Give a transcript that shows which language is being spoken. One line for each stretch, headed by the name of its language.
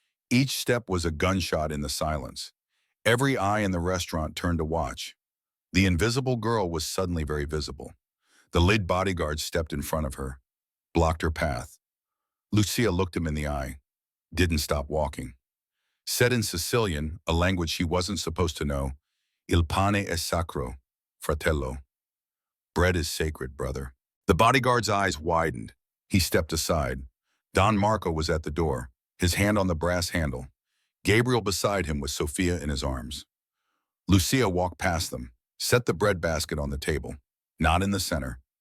English: Each step was a gunshot in the silence. Every eye in the restaurant turned to watch. The invisible girl was suddenly very visible. The lead bodyguard stepped in front of her, blocked her path. Lucia looked him in the eye, didn't stop walking. Said in Sicilian, a language she wasn't supposed to know,
Italian: Il pane è sacro, fratello.
English: Bread is sacred, brother. The bodyguard's eyes widened. He stepped aside. Don Marco was at the door, his hand on the brass handle. Gabriel beside him with Sophia in his arms. Lucia walked past them, set the bread basket on the table. Not in the center.